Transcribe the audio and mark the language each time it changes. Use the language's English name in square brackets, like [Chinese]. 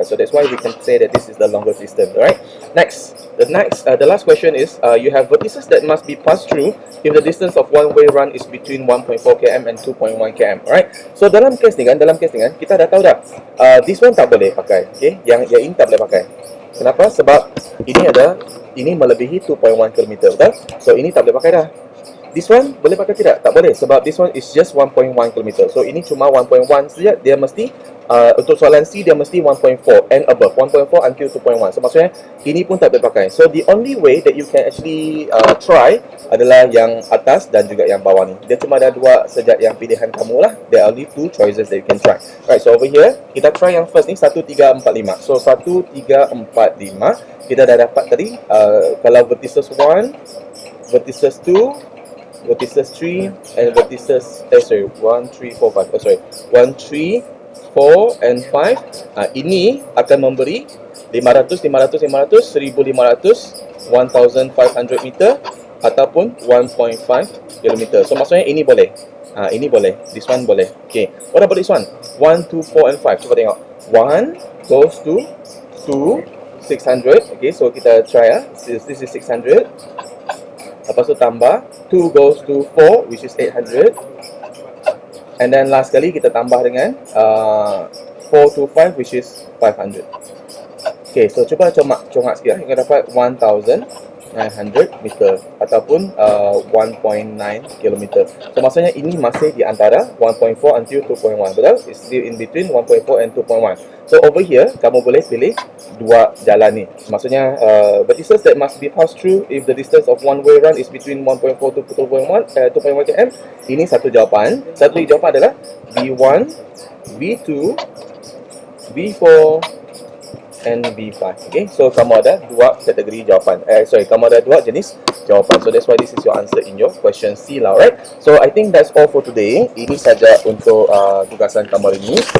[English] So that's why we can say that this is the longest distance. Alright. The last question is you have vertices that must be passed through if the distance of one-way run is between 1.4 km and 2.1 km. [Malay] Alright. So dalam kes ni kan, kita dah tahu dah. [English] This one [Malay] tak boleh pakai. Okay. Yang ini tak boleh pakai. Kenapa? Sebab ini melebihi 2.1 km. Betul? So ini tak boleh pakai dah. [English] This one [Malay] boleh pakai tidak? Tak boleh sebab [English] this one is just [Malay] 1.1 km. So ini cuma 1.1 saja. Dia mesti untuk soalan C dia mesti 1.4 [English] and above. 1.4 until 2.1. [Malay] So maksudnya ini pun tak boleh pakai. [English] So the only way that you can actually try [Malay] adalah yang atas dan juga yang bawah ni. Dia cuma ada dua saja yang pilihan kamu lah. [English] There are only two choices that you can try. Right, so over here [Malay] kita try yang first ni 1, 3, 4, 5. So 1, 3, 4, 5 kita dah dapat tadi. [English] Kalau vertices 1, vertices 2, vertices 3 and vertices 1, 3, 4, 5 1, 3, 4 and 5. [Malay] Ini akan memberi 500, 500, 500, 1500, 1500 meter ataupun 1.5 km. So maksudnya ini boleh. Ini boleh. [English] This one [Malay] boleh. Okay. [English] What about this one? 1, 2, 4 and 5. [Malay] Cuba tengok. [English] 1 goes to 2, 600. Okay, so kita try This is 600. [Malay] Lepas tu tambah [English] 2 goes to 4, which is 800. And then last [Malay] kali kita tambah dengan [English] 4 to 5, which is 500. [Malay] Okay, so cuba congak sikit. Kita dapat 1900 meter ataupun 1.9 km. So maksudnya ini masih di antara 1.4 until 2.1. Betul? [English] It's still in between 1.4 and 2.1. So over here [Malay] kamu boleh pilih dua jalan ni. [English] Maksudnya vertices that must be passed through if the distance of one way run is between 1.4 to 2.1 km. [Malay] Ini satu jawapan. Satu lagi jawapan adalah B1, B2, B4 and B5. Okay, so kamu ada dua kategori jawapan. Kamu ada dua jenis jawapan. [English] So that's why this is your answer in your question C lah, right? So I think that's all for today. [Malay] Ini saja untuk tugasan kamu hari ini.